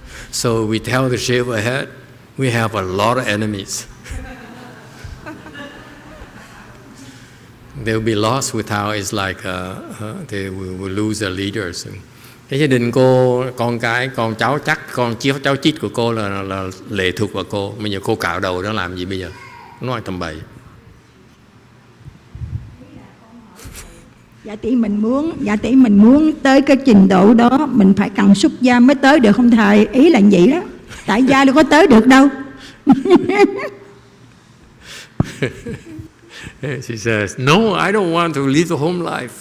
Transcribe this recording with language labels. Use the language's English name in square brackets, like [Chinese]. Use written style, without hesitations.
[English] So we tell her to shave her head, we have a lot of enemies. They'll be lost without, it's like they will lose their leaders. [Vietnamese] Cái gia đình cô, con cái, con cháu chắc, cháu chít của cô là lệ thuộc vào cô. Bây giờ cô cạo đầu nó làm gì bây giờ? Nói tầm bậy. Dạ tỷ mình muốn tới cái trình độ đó, mình phải cần xuất gia mới tới được không thầy? Ý là vậy đó. Tại gia đâu có tới được đâu. [English] She says, no, I don't want to live the home life.